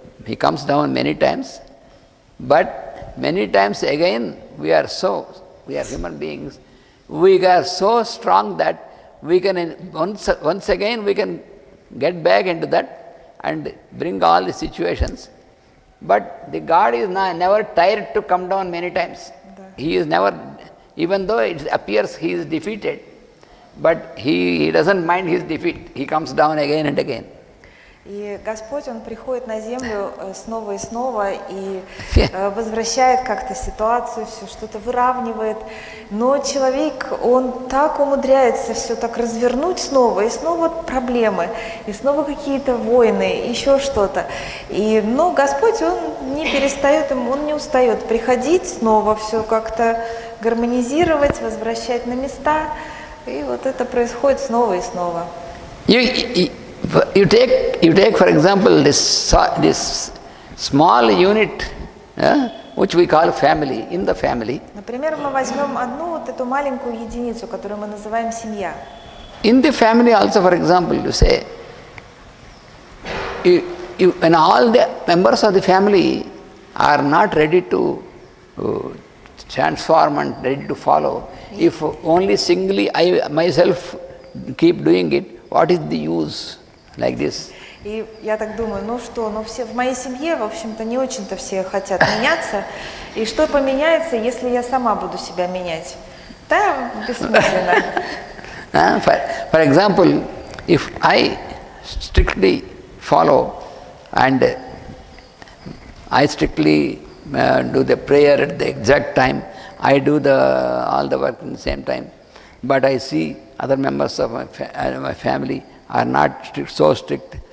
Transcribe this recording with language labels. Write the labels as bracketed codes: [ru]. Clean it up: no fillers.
[en] He comes down many times. But many times again, we are human beings, we are so strong that we can, once again we can get back into that and bring all the situations. But the God is never tired to come down many times. He is never, even though it appears he is defeated, but he doesn't mind his defeat. He comes down again and again. [ru] И Господь, Он приходит на землю снова и снова и возвращает как-то ситуацию, все что-то выравнивает. Но человек, он так умудряется все так развернуть снова, и снова проблемы, и снова какие-то войны, еще что-то. Но Господь, Он не перестает, Он не устает приходить снова, все как-то гармонизировать, возвращать на места. И вот это происходит снова и снова. [en] You take for example this small unit, which we call family, in the family. [ru] Например, мы возьмем одну вот эту маленькую единицу, которую мы называем семья. [en] In the family also, for example, you say, when all the members of the family are not ready to transform and ready to follow, if only singly I myself keep doing it, what is the use? Like this. [ru] И я так думаю, все в моей семье, в общем-то, не очень-то все хотят меняться. И что поменяется, если я сама буду себя менять? Да, бессмысленно. [en] For example, if I strictly follow and I strictly do the prayer at the exact time, I do all the work at the same time, but I see other members of my family are not so strict.